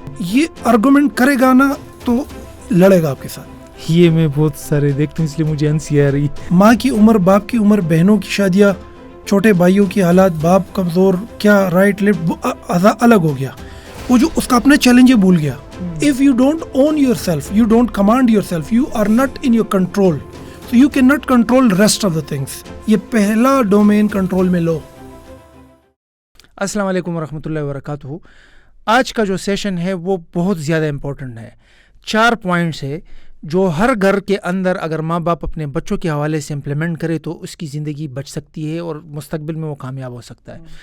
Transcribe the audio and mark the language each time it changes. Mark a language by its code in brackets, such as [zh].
[ur] یہ آرگومنٹ کرے گا نا تو لڑے گا آپ کے ساتھ. یہ میں بہت سارے دیکھتا ہوں, اس لیے مجھے ہنسی آ رہی. ماں کی عمر, باپ کی عمر, بہنوں کی شادیاں, چھوٹے بھائیوں کی حالات, باپ کمزور, کیا رائٹ لیفٹ الگ ہو گیا. وہ جو اس کا اپنا چیلنج بھول گیا. [en] If you don't own yourself, you don't command yourself, you are not in your control, so you cannot control rest of the things. [ur] یہ پہلا ڈومین کنٹرول میں لو. السلام علیکم ورحمۃ اللہ وبرکاتہ. آج کا جو سیشن ہے وہ بہت زیادہ امپورٹنٹ ہے. 4 پوائنٹس ہے جو ہر گھر کے اندر اگر ماں باپ اپنے بچوں کے حوالے سے امپلیمنٹ کرے تو اس کی زندگی بچ سکتی ہے اور مستقبل میں وہ کامیاب ہو سکتا ہے.